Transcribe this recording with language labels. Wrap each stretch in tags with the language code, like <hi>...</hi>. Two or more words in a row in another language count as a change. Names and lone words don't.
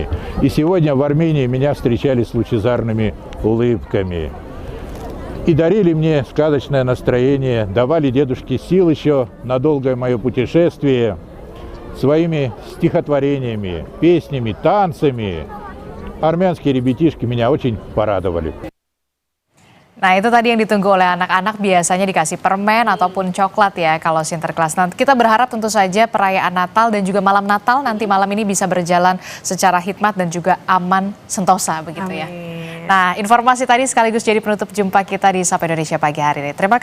<ru>И сегодня в Армении меня встречали с лучезарными улыбками. И дарили мне сказочное настроение, давали дедушке сил еще на долгое мое путешествие своими стихотворениями, песнями, танцами. Армянские ребятишки меня очень порадовали.</ru> <id>Nah, itu tadi yang ditunggu oleh anak-anak, biasanya dikasih permen ataupun coklat ya kalau Sinterklas. Nanti kita berharap tentu saja perayaan Natal dan juga malam Natal nanti malam ini bisa berjalan secara hikmat dan juga aman sentosa begitu ya. Nah, informasi tadi sekaligus jadi penutup jumpa kita di Sapa Indonesia pagi hari ini.</id>